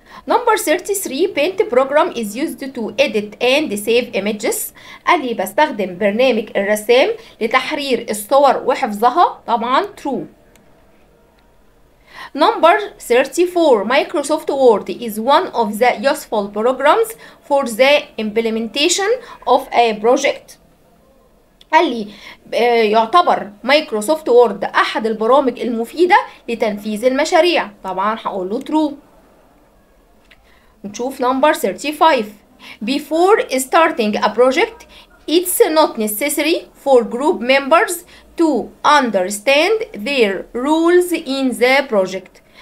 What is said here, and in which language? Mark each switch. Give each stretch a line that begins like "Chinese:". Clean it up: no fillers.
English: Number 33 Paint program is used to edit and save images.
Arabic: قال لي بستخدم برنامج الرسام لتحرير الصور وحفظها. طبعا true.
English: Number 34 Microsoft Word is one of the useful programs for the implementation of a project.
Arabic: قال لي يعتبر مايكروسوفت وورد أحد البرامج المفيدة لتنفيذ المشاريع. طبعا هقول له true.
English: نشوف number 35 Before starting a project it's not necessary for group members to understand their roles in the project.